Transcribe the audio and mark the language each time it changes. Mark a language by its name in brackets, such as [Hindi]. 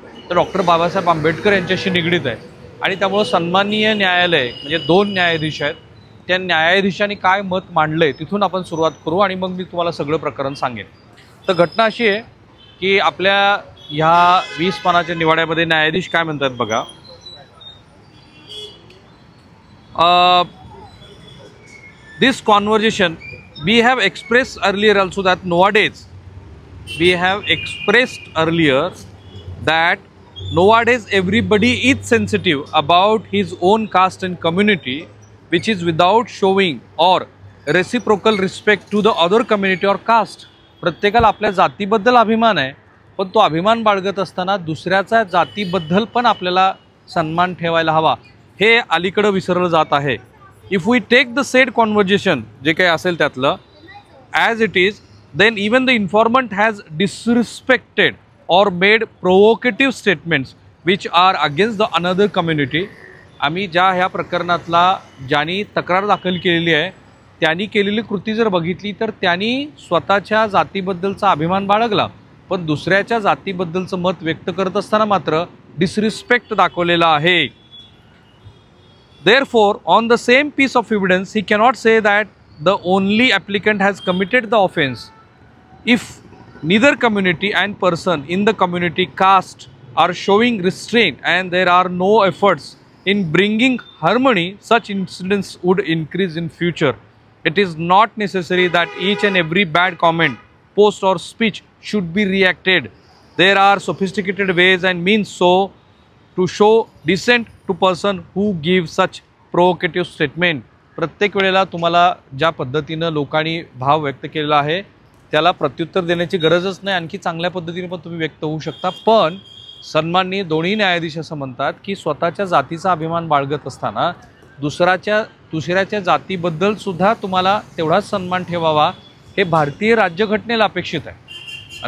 [Marathi] तर डॉक्टर बाबासाहेब आंबेडकर यांच्याशी निगडीत आहे आणि त्यामुळं सन्माननीय न्यायालय म्हणजे 2 न्यायाधीश आहेत, त्या न्यायाधीशांनी काय मत मांडलंय तिथून आपण सुरुवात करू आणि मग मी तुम्हाला सगळं प्रकरण सांगेन। तर घटना अशी आहे की आपल्या ह्या 20 पानाच्या निवाड्यामध्ये न्यायाधीश काय म्हणतात बघा। [English] This conversation we have expressed earlier also that nowadays we have expressed earlier that nowadays everybody is sensitive about his own caste and community, which is without showing or reciprocal respect to the other community or caste. [Marathi] प्रत्येकाला आपल्या जातीबद्दल अभिमान आहे, पण तो अभिमान बाळगत असताना दुसऱ्याचा जातीबद्दल पण आपल्याला सन्मान ठेवायला हवा, हे अलीकडे विसरलं जात आहे। [English] if we take the said conversation [Marathi] जे काही असेल त्यातलं [English] As it is, then even the informant has disrespected or made provocative statements which are against the another community. [Marathi] आम्ही ज्या ह्या प्रकरणातला ज्यांनी तक्रार दाखल केलेली आहे त्यांनी केलेली कृती जर बघितली तर त्यांनी स्वतःच्या जातीबद्दलचा अभिमान बाळगला, पण दुसऱ्याच्या जातीबद्दलचं मत व्यक्त करत असताना मात्र डिसरिस्पेक्ट दाखवलेला आहे। [English] Therefore, on the same piece of evidence, he cannot say that the only applicant has committed the offence if neither community and person in the community caste are showing restraint and there are no efforts in bringing harmony. Such incidents would increase in future. It is not necessary that each and every bad comment, post or speech should be reacted. There are sophisticated ways and means so to show dissent to person who give such provocative statement. [Marathi] प्रत्येक वेळेला तुम्हाला ज्या पद्धतीनं लोकांनी भाव व्यक्त केलेला आहे त्याला प्रत्युत्तर देण्याची गरजच नाही, आणखी चांगल्या पद्धतीने पण तुम्ही व्यक्त होऊ शकता। पण सन्माननीय दोन्ही न्यायाधीश असं म्हणतात की स्वतःच्या जातीचा अभिमान बाळगत असताना दुसऱ्याच्या जातीबद्दल सुद्धा तुम्हाला तेवढाच सन्मान ठेवावा, हे भारतीय राज्यघटनेला अपेक्षित आहे।